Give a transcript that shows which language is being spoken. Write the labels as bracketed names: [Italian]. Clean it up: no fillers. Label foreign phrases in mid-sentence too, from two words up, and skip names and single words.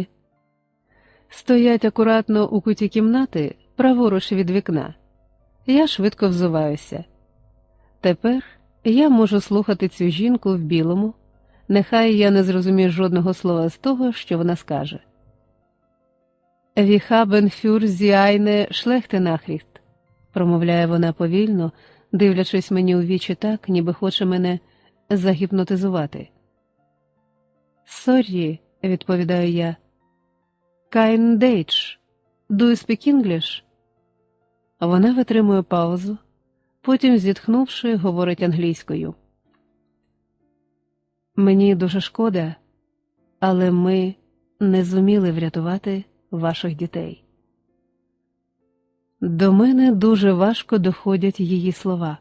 [Ukrainian] Стоять акуратно у куті кімнати, праворуч від вікна. Я швидко взуваюся. Тепер я можу слухати цю жінку в білому, нехай я не зрозумію жодного слова з того, що вона скаже. [German] «Wir haben für Sie eine schlechte Nachricht», [Ukrainian] промовляє вона повільно, дивлячись мені у вічі так, ніби хоче мене загіпнотизувати. «Sorry», відповідаю я. [German] «Kein Deutsch. [English] Do you speak English?» [Ukrainian] Вона витримує паузу, потім, зітхнувши, говорить англійською. «Мені дуже шкода, але ми не зуміли врятувати ваших дітей». До мене дуже важко доходять її слова.